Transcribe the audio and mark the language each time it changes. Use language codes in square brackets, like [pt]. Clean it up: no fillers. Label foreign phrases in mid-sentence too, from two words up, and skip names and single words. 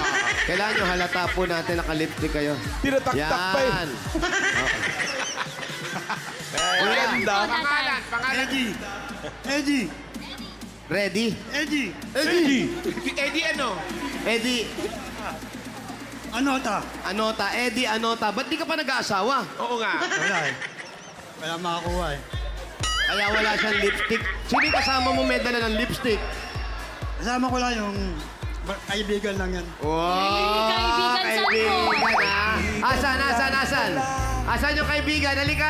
[tl] Kailangan nyo halata po natin naka-lipstick kayo. Tinataktak pa eh. Yan. Maganda. Pangalan. Eddie. Ready? Eddie. Eddie! Eddie ano? Eddie, Ano ta? Anota. Eddie, Anota. Ba't di ka pa nag-aasawa? Oo nga. Wala eh. Wala makakuha eh. Kaya wala siyang lipstick. Sino yung kasama mo may dala ng lipstick? Kasama ko lang yung kaibigan lang yan. Wow! Kaibigan, saan po? ha? Asan? Asan yung kaibigan? Halika.